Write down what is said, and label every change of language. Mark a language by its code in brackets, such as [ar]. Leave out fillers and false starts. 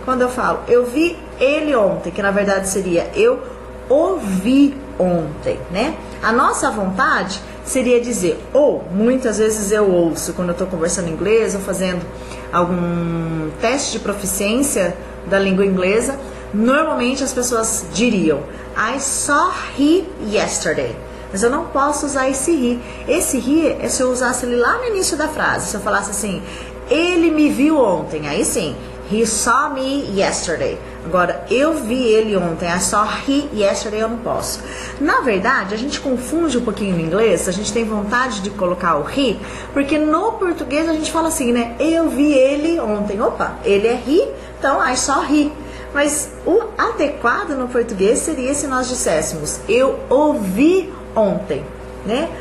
[pt] Quando eu falo, eu vi ele ontem, que na verdade seria eu ouvi ontem, né? A nossa vontade seria dizer, ou muitas vezes eu ouço quando eu estou conversando inglês ou fazendo algum teste de proficiência da língua inglesa. Normalmente as pessoas diriam [en] I saw he yesterday. [pt] Mas eu não posso usar esse he. Esse he é se eu usasse ele lá no início da frase. Se eu falasse assim, ele me viu ontem. Aí sim, [en] he saw me yesterday. [pt] Agora, eu vi ele ontem. [en] I saw he yesterday, [pt] eu não posso. Na verdade, a gente confunde um pouquinho no inglês. A gente tem vontade de colocar o he, porque no português a gente fala assim, né? Eu vi ele ontem. Opa, ele é he, então [en] I saw he. [pt] Mas o adequado no português seria se nós disséssemos eu ouvi ontem, né?